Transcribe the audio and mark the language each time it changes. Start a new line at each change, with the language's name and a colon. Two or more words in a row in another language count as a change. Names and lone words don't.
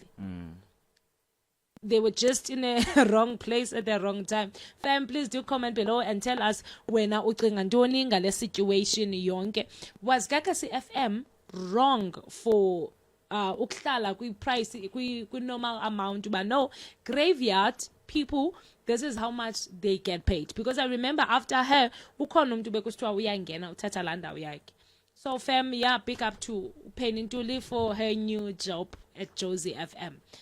English: They were just in a wrong place at the wrong time. Fam, please do comment below and tell us
Xhosa: wena ucinga ntoni ngale
English: situation yonke. Was Gagasi FM wrong for ukuhlala price normal amount, but no, graveyard people, this is how much they get paid? Because I remember after her
Zulu: ukhona umuntu bekusithiwa uyangena uthatha la ndawo yakhe.
English: So fam, yeah, big up to Penny Ntuli for her new job at Jozi FM.